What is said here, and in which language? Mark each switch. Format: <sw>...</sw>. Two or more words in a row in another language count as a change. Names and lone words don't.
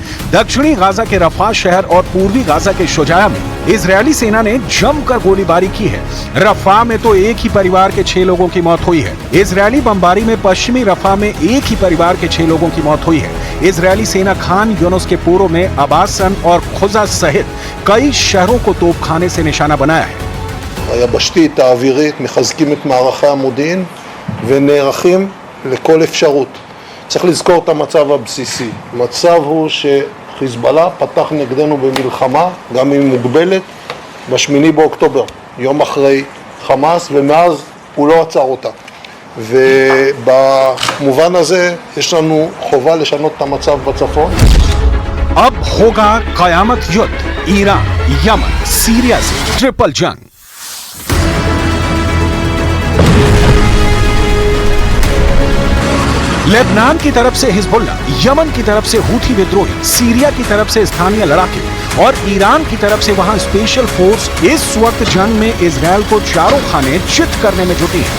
<hi>दक्षिणी गाजा के रफा शहर और पूर्वी गाजा के शुजाया में इजरायली सेना ने जमकर गोलीबारी की है। रफा में तो एक ही परिवार के 6 लोगों की मौत हुई है। इजरायली बमबारी में पश्चिमी रफा में एक ही परिवार के 6 लोगों की मौत हुई है। इजरायली सेना खान यूनुस के पूर्व में अबासन और खुजा सहित कई शहरों को तोपखाने से निशाना बनाया है।</hi> <he>היבשתית, האווירית, מחזקים את מערכי המודיעין ונערכים לכל אפשרות. צריך לזכור את המצב הבסיסי. המצב הוא שחיזבאללה פתח נגדנו במלחמה, גם אם מוגבלת, ב8 באוקטובר, יום אחרי חמאס, ומאז הוא לא עצר אותה. ובמובן הזה יש לנו חובה לשנות את המצב בצפון.</he> <hi>अब होगा कयामत युद्ध, ईरान, यमन, सीरिया से ट्रिपल जंग। लेबनान की तरफ से हिजबुल्लाह, यमन की तरफ से हूथी विद्रोही, सीरिया की तरफ से स्थानीय लड़ाके और ईरान की तरफ से वहां स्पेशल फोर्स इस वक्त जंग में इजराइल को चारों खाने चित करने में जुटी है।</hi>